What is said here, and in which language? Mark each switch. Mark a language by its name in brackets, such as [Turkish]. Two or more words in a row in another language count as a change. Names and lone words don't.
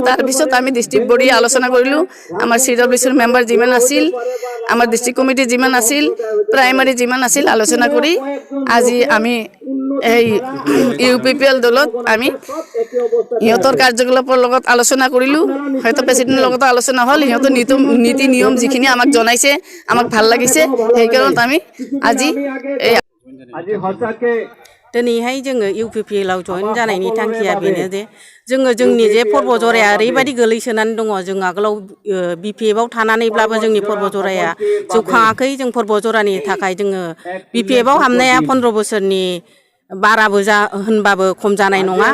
[Assamese] তাৰপিছত আমি [English] district body [Assamese] আলোচনা কৰিলোঁ, আমাৰ CWCৰ মেম্বাৰ যিমান আছিল, আমাৰ [English] district committee [Assamese] যিমান আছিল, প্ৰাইমাৰী যিমান আছিল, আলোচনা কৰি আজি আমি এই UPPL দলত আমি সিহঁতৰ কাৰ্যকলাপৰ লগত আলোচনা কৰিলোঁ। হয়তো প্ৰেচিডেণ্টৰ লগতো আলোচনা হ'ল, সিহঁতৰ নীতি নিয়ম যিখিনি আমাক জনাইছে, আমাক ভাল লাগিছে, সেইকাৰণে আমি আজি [Bodo] दिनैहाय जोङो इउपिपिएलआव जइन जानायनि थांखिया बेनो जे जोङो जोंनि जे पर्बतजराया ओरैबायदि गोलैसोनानै दङ। जों आगोलाव बिपिएफआव थानानैब्लाबो जोंनि पर्बतजराया जौखाङाखै। जों पर्बतजरानि थाखाय जोङो बिपिएफआव हाबनाया 15 बोसोरनि बाराबो होनबाबो खम जानाय नङा।